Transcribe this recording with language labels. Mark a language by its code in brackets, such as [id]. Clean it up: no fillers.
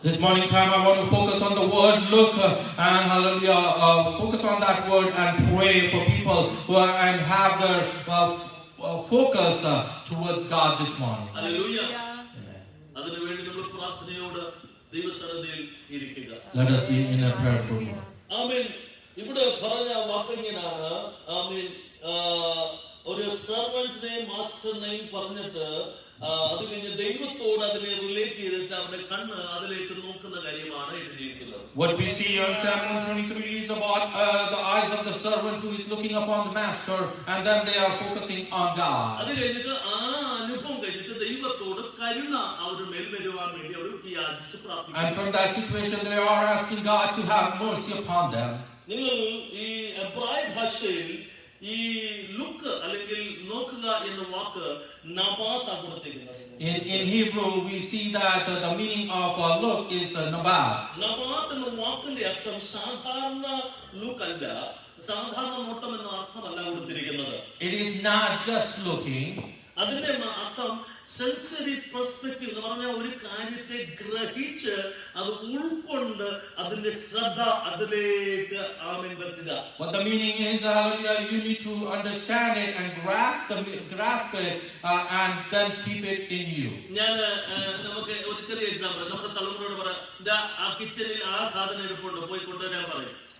[en] This morning time I want to focus on the word look and hallelujah focus on that word and pray for people who are, and have their focus towards God this morning. Hallelujah. Amen. [ml] അതിനു വേണ്ടി നമ്മൾ പ്രാർത്ഥനയോട് ദൈവസന്നിധിയിൽ ഇരിക്കുക. [en] Let us be in a prayerful mood. [ml] ആമേൻ. ഇവിടെ പറഞ്ഞ വാക്കിങ്ങനാണ്. ആമേൻ. ഒരു സെർവന്റിനെ മാസ്റ്ററിനെയും പറഞ്ഞിട്ട് അത് കഴിഞ്ഞ് ദൈവത്തോട് അതിനെ റിലേറ്റ് ചെയ്തിട്ട് അവരുടെ കണ്ണ് അതിലേക്ക് നോക്കുന്ന കാര്യമാണ് എഴുതിയിരിക്കുന്നത്. [en] What we see on Psalm 123 is about the eyes of the servant who is looking upon the master, and then they are focusing on God. [ml] അത് കഴിഞ്ഞിട്ട് ആ അനുഭവം കഴിഞ്ഞിട്ട് ദൈവത്തോട് കരുണ അവരുടെ മേൽ വരുവാൻ വേണ്ടി അവർ യാചിച്ച് പ്രാർത്ഥിക്കുന്നു. [en] And from that situation they are asking God to have mercy upon them. [ml] നിങ്ങൾ ഈ എബ്രായ ഭാഷയിൽ ഈ ലുക്ക് അല്ലെങ്കിൽ നോക്കുക എന്ന വാക്ക് നബാത്ത് ആണ് കൊടുത്തിരിക്കുന്നത്. [en] In Hebrew we see that the meaning of look is nabat. [ml] നബാത്ത് എന്ന വാക്കിന്റെ അർത്ഥം സാധാരണ ലുക്ക് അല്ല, സാധാരണ നോട്ടം എന്ന അർത്ഥമല്ല കൊടുത്തിരിക്കുന്നത്. [en] It is not just looking. [ml] അതിന്റെ അർത്ഥം സെൻസറി പെർസ്പെക്റ്റീവ് എന്ന് പറഞ്ഞാൽ ഒരു കാര്യത്തെ ഗ്രഹിച്ച് അത് ഉൾക്കൊണ്ട് അതിന്റെ ശ്രദ്ധ അതിലേക്ക് ആമേൻ വെക്കുക. [en] What the meaning is, you need to understand it and grasp it and then keep it in you. [ml] ഞാൻ നമുക്ക് ഒരു ചെറിയ എക്സാമ്പിൾ നമ്മുടെ തലമുറയോട് പറയാം, ആ കിച്ചണിൽ ആ സാധനം ഇരിപ്പുണ്ട്, പോയി കൊണ്ടുവരാൻ പറയും.